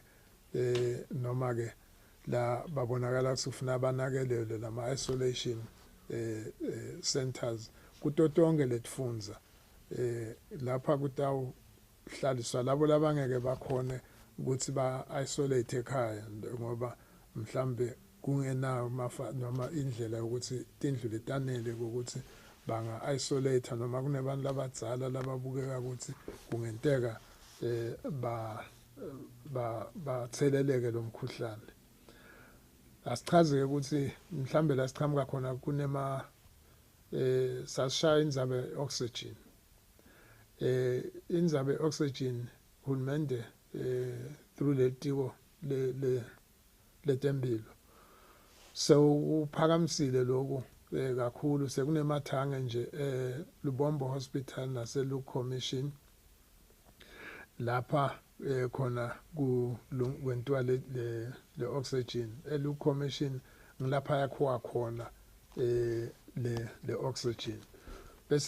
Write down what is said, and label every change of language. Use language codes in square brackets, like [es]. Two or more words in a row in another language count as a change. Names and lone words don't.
[ss] noma ke la babonakala ukuthi ufuna abanakelele lama [en] isolation centers [ss] kutotonke letfunza lapha kutawuhlaliswa labo labangeke bakhone ukuthi ba isolate ekhaya ngoba mhlambe kungenawo noma indlela ukuthi tindlu letanele ukuthi banga isolate noma kunebantu labadzala lababukeka ukuthi kungenteka batheleleke lomkhuhlane asichaze ukuthi mhlambe la siqhamuka khona kunema sashaya indzabe oxygen indzabe oxygen hulumende through letiko letempilo so uphakamisile lokho kakhulu sekunemathange nje Lubombo Hospital nase Luke Commission lapha khona kwentiwa le oxygen Luke Commission ngilapha yakhowa khona le oxygen bese